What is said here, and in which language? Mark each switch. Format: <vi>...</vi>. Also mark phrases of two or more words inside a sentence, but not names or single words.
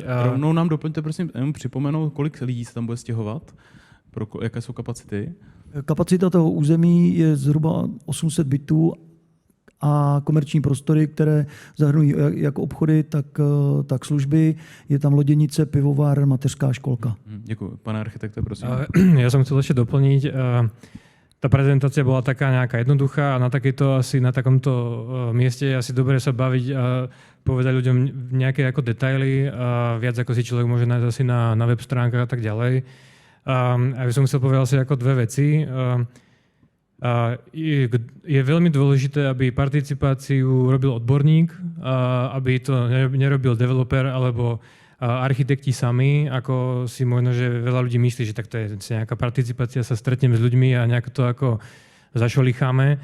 <cs>Rovnou nám doplňte, prosím, jenom připomenout, kolik lidí se tam bude stěhovat? Jaké jsou kapacity? Kapacita toho území je zhruba 800 bytů a komerční prostory, které zahrnují jak obchody, tak služby. Je tam loděnice, pivovar, mateřská školka. Děkuji. Pane architekte, prosím.</cs> <sk>Ja som chcel ešte doplniť. Tá prezentácia bola taká nejaká jednoduchá a na takomto mieste je asi dobre sa baviť a povedať ľuďom nejaké ako detaily, viac ako si človek môže nájsť asi na web stránkach a tak ďalej. A by som chcel povedať asi ako dve veci. Je veľmi dôležité, aby participáciu robil odborník, aby to nerobil developer alebo architekti sami, ako si možno, že veľa ľudí myslí, že tak to je nejaká participácia, sa stretneme s ľuďmi a nejak to ako zašolicháme.</sk>